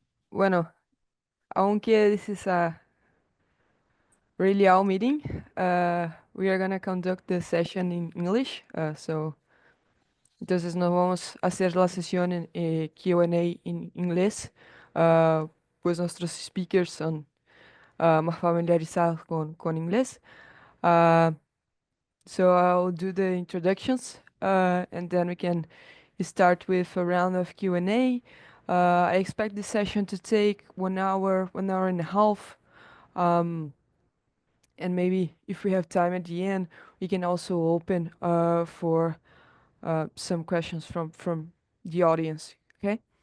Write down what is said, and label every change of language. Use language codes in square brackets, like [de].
[es] Bueno, aunque [en] this is a really all meeting, we are gonna conduct the session in English. [es] Entonces nos vamos a hacer la sesión en Q&A en inglés. Pues nuestros speakers son más familiarizados con inglés. [en] Uh, so I'll do the introductions, and then we can start with a round of Q&A. I expect this session to take 1 hour, 1 hour and a half. And maybe if we have time at the end, we can also open for some questions from the audience. Okay.